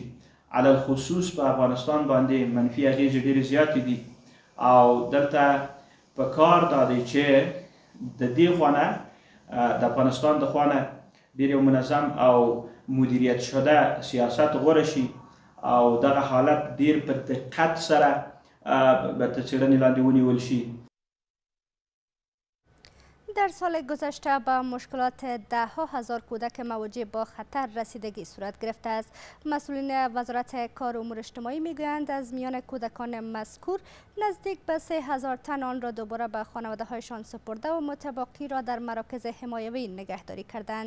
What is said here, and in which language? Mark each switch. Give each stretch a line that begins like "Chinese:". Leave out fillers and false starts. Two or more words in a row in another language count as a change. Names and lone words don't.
Pashto: علی الخصوص په افغانستان باندې منفي اغېزې ډېرې زیاتې دي او دلته په کار دا دی چې د دې خوا نه د افغانستان د خوا نه ډېر یو منظم او
Persian: مدیریت شده
Pashto: سیاست غوره شي او دغه حالت ډیر په دقت سره به تر څېړنې لاندې ونیول شي.
Persian: در سال گذشته به مشکلات ده‌ها هزار کودک مواجه با خطر رسیدگی صورت گرفته است. مسئولین وزارت کار و امور اجتماعی میگویند از میان کودکان مذکور نزدیک به 3000 تن آن را دوباره به خانواده‌هایشان سپرده و متبقی را در مراکز حمایوی نگهداری کردند.